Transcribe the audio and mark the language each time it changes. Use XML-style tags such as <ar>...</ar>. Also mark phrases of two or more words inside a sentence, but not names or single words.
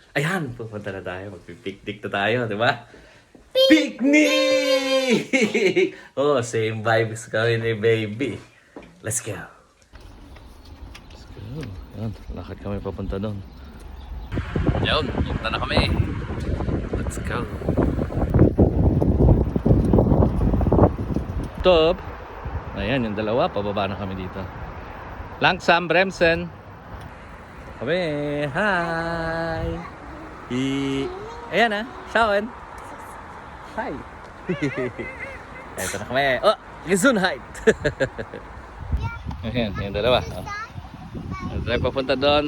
<tl>Ayan, pupunta na tayo. Magpipiknik na tayo, di ba? Picnic! Oh,</tl> <en>same vibes</en> <tl>kami ni baby.</tl> <en>Let's go. Let's go.</en> <tl>Ayan, lakad kami papunta doon. Ayan, punta na kami.</tl> <en>Let's go. Top.</en> <tl>Ayan, yung dalawa. Pababa na kami dito.</tl> <de>Langsam, bremsen.</de> <tl>Kami. Hi. Ayan ah. Saan? Hi. Ito na kami. Oh, Gesundheit. Ayan, yung dalawa. Oh. Tayo papunta doon.</tl>